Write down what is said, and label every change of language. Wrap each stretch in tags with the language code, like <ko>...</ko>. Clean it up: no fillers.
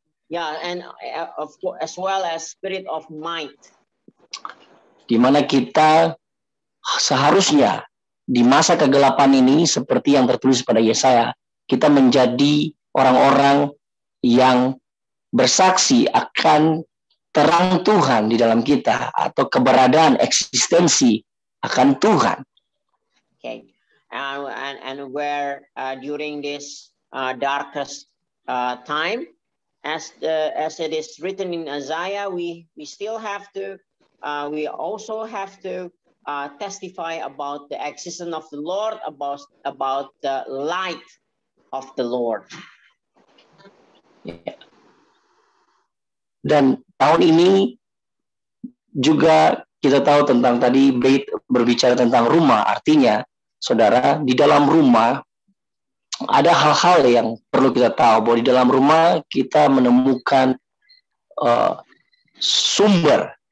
<en>Yeah, and of course, as well as spirit of might.</en> <id>Di mana kita seharusnya di masa kegelapan ini, seperti yang tertulis pada Yesaya, kita menjadi orang-orang yang bersaksi akan terang Tuhan di dalam kita, atau keberadaan eksistensi akan Tuhan.</id> <en>Okay, and where during this darkest time, as it is written in Isaiah, we still have to, we also have to testify about the existence of the Lord, about the light of the Lord. Yeah.</en> <id>Dan tahun ini juga kita tahu tentang, tadi bait berbicara tentang rumah, artinya saudara, di dalam rumah ada hal-hal yang perlu kita tahu, bahwa di dalam rumah kita menemukan sumber.</id>